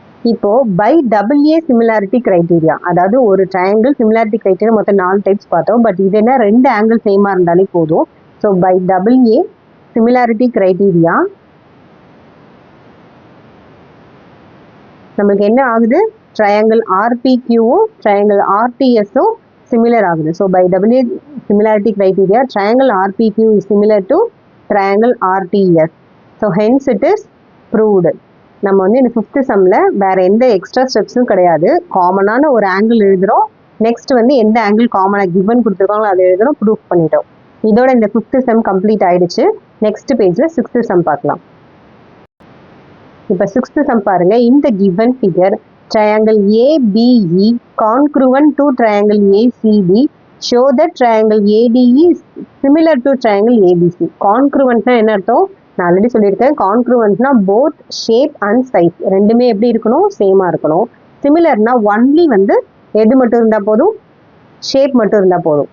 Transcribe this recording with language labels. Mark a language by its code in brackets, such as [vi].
[ta] இப்போ by AA similarity criteria, அதாவது ஒரு ட்ரையாங்கிள் சிமிலாரிட்டி கிரைட்டீரியா மொத்தம் 4 டைப்ஸ் பார்த்தோம். பட் இது என்ன, ரெண்டு ஆங்கிள் சேமாக இருந்தாலே போதும். So by AA similarity criteria நமக்கு என்ன ஆகுது, ட்ரையாங்கிள் RPQவும் ட்ரையாங்கிள் RTSும் சிமிலர் ஆகுது. [en] So by AA similarity criteria triangle RPQ is similar to triangle RTS. So hence it is proved. [ta] நம்ம வந்து இந்த 5th சம்மில் வேறு எந்த எக்ஸ்ட்ரா ஸ்டெப்ஸும் கிடையாது. காமனான ஒரு ஆங்கிள் எழுதுகிறோம். நெக்ஸ்ட் வந்து எந்த ஆங்கிள் காமனாக கிவன் கொடுத்துருக்காங்களோ அதை எழுதுகிறோம், ப்ரூஃப் பண்ணிட்டோம். இதோட இந்த 5th சம் கம்ப்ளீட் ஆயிடுச்சு. நெக்ஸ்ட் பேஜில் 6th சம் பார்க்கலாம். இப்போ 6th சம் பாருங்க. இந்த [en] Given figure triangle ABE congruent to triangle ACB show that triangle ADE similar to triangle ABC. [ta] கான்க்ருவன்ட்னா என்ன அர்த்தம்? நான் ஆல்ரெடி சொல்லியிருக்கேன். கான்க்ருவன்ட்னா போத் ஷேப் அண்ட் சைஸ் ரெண்டுமே எப்படி இருக்கணும்? சேமாக இருக்கணும். சிமிலர்னா ஒன்லி வந்து எது மட்டும் இருந்தால் போதும்? ஷேப் மட்டும் இருந்தால் போதும்.